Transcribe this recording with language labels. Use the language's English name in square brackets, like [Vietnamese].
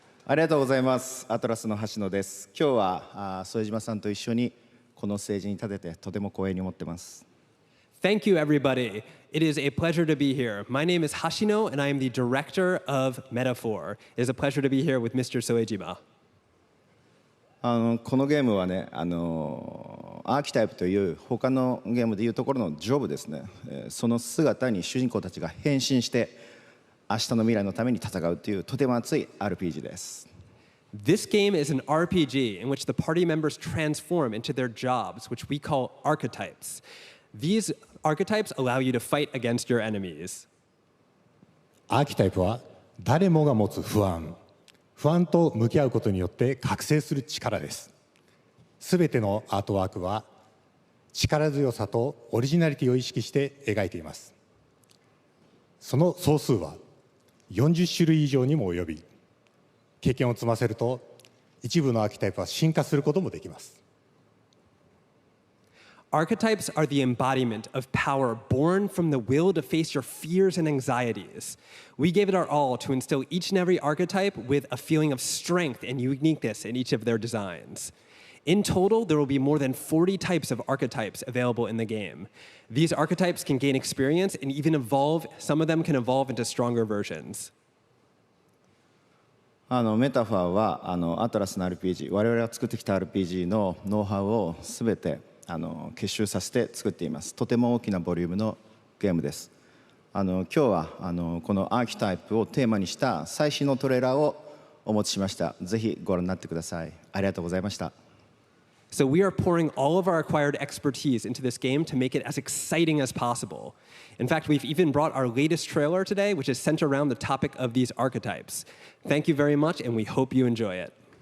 [Japanese] ありがとうございます。アトラスの橋野です。今日は副島さんと一緒にこのステージに立ててとても光栄に思ってます。 [English] Thank you, everybody. It is a pleasure to be here. My name is Hashino, and I am the director of Metahphor. It is a pleasure to be here with Mr. Soejima. [Japanese] このゲームはね、アーキタイプという他のゲームでいうところのジョブですね。その姿に主人公たちが変身して明日の未来のために戦うというとても熱い RPG です。 [English] This game is an RPG in which the party members transform into their jobs, which we call archetypes. These archetypes allow you to fight against your enemies. [Japanese] アーキタイプは誰もが持つ不安と向き合うことによって覚醒する力です。すべてのアートワークは力強さとオリジナリティを意識して描いています。その総数は40種類以上にも及び、経験を積ませると一部のアーキタイプは進化することもできます。 [English] Archetypes are the embodiment of power born from the will to face your fears and anxieties. We gave it our all to instill each and every archetype with a feeling of strength and uniqueness in each of their designs. In total, there will be more than 40 types of archetypes available in the game. These archetypes can gain experience and even evolve. Some of them can evolve into stronger versions. [Japanese] メタファーはアトラスの RPG、我々が作ってきた RPG のノウハウをすべて結集させて作っています。とても大きなボリュームのゲームです。今日はこのアーキタイプをテーマにした最新のトレーラーをお持ちしました。ぜひご覧になってください。ありがとうございました。 [English] So we are pouring all of our acquired expertise into this game to make it as exciting as possible. In fact, we've even brought our latest trailer today, which is centered around the topic of these archetypes. Thank you very much, and we hope you enjoy it.